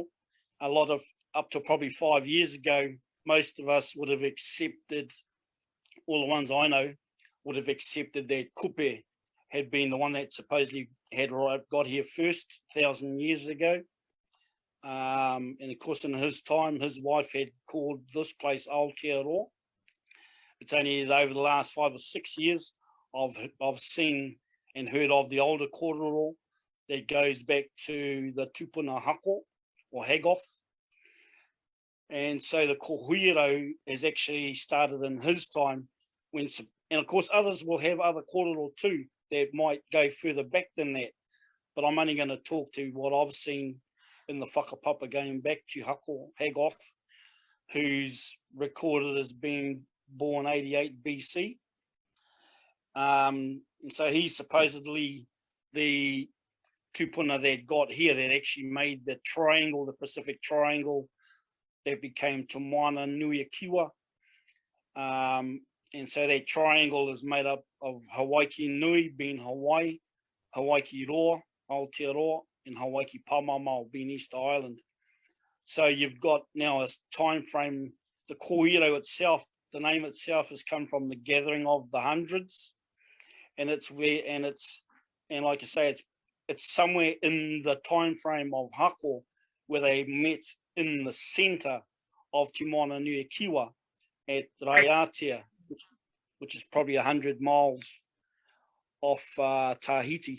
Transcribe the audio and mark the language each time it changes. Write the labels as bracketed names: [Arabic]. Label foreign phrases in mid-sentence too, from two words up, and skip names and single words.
[English] A lot of, up to probably 5 years ago, most of us would have accepted, all the ones I know, would have accepted that Kupe had been the one that supposedly had got here first 1,000 years ago. And of course, in his time, his wife had called this place Aotearoa. It's only over the last 5 or 6 years I've seen and heard of the older kōrero that goes back to the tupuna hako or hagoff. And so the Ko Huiarau has actually started in his time, and of course others will have other kōrero too that might go further back than that. But I'm only going to talk to what I've seen in the whakapapa going back to Hako Hagoff, who's recorded as being born 88 BC. And so he's supposedly the tupuna that got here that actually made the triangle, the Pacific Triangle, that became Te Moana Nui Kiwa. And so that triangle is made up of Hawaii Nui being Hawaii, Hawaii Roa, Aotearoa, and Hawaii Pāmamao being East Island. So you've got now a time frame. The Ko Huiarau itself, the name itself has come from the gathering of the hundreds, and it's like I say, it's somewhere in the time frame of Hako where they met in the centre of Te Moana Nui Kiwa at Raiatea, which is probably 100 miles off Tahiti.